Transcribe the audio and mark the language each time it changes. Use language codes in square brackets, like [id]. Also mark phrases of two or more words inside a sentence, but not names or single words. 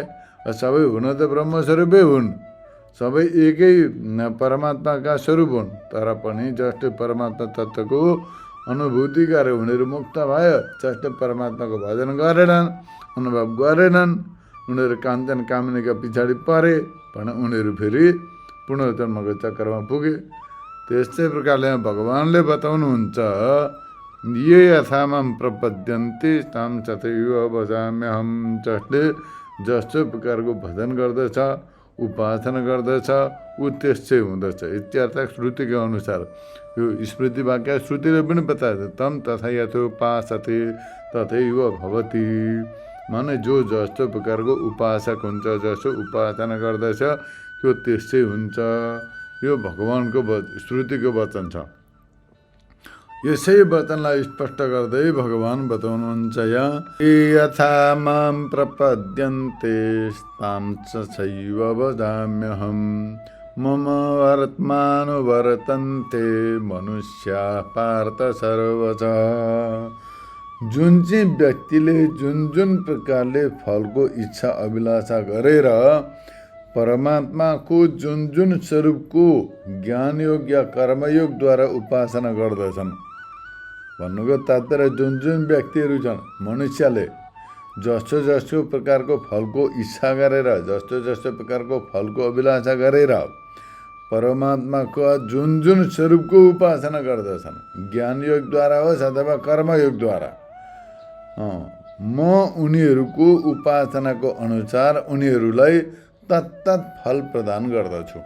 [ne] सबै हुन त ब्रह्मस्वरूपै हुन्, सबै एकै परमात्माका स्वरूप हुन्, तर पनि जसले परमात्मा तत्त्वको अनुभूति गरे उनीहरू मुक्त भयो। जसले परमात्माको भजन गरेनन्, अनुभव गरेनन्, उनीहरू काञ्चन कामिनीका पछाडि परे भने उनीहरू फेरि पुनर्जन्मको चक्रमा पुगे। त्यस्तै प्रकारले भगवानले बताउनुहुन्छ, [sa] ये यथामाम प्रपद्यन्ते ताम तथैव भजाम्यहम्। [ne] जसले जस्तो प्रकारको भजन गर्दछ, उपासना गर्दछ, ऊ त्यस्तै हुँदछ। इत्यार्थ श्रुतिको अनुसार यो स्मृति वाक्य श्रुतिले पनि बताएको छ, [sa] तम तथा यथोपासते तथैव भवति। [ne] माने जो जस्तो प्रकारको उपासक हुन्छ, जस्तो उपासना गर्दछ त्यो त्यस्तै हुन्छ। यो भगवानको श्रुतिको वचन छ। यसै वचनलाई स्पष्ट गर्दै भगवान बताउनुहुन्छ, [sa] यथा माम प्रपद्यन्ते तां तथैव भजाम्यहम्। मम वर्तमानुवर्तन्ते मनुष्याः पार्थ सर्वश। [ne] जुन चाहिँ व्यक्तिले जुन प्रकारले फलको इच्छा अभिलाषा गरेर परमात्माको जुन स्वरूपको ज्ञानयोग या कर्मयोगद्वारा उपासना गर्दछन्, भन्नुको तात्पर्य जुन व्यक्तिहरू छन्, मनुष्यले जस्तो प्रकारको फलको इच्छा गरेर, जस्तो प्रकारको फलको अभिलाषा गरेर परमात्माको जुन स्वरूपको उपासना गर्दछन्, ज्ञानयोगद्वारा होस् अथवा कर्मयोगद्वारा, म उनीहरूको उपासनाको अनुसार उनीहरूलाई तत्तत् फल प्रदान गर्दछु।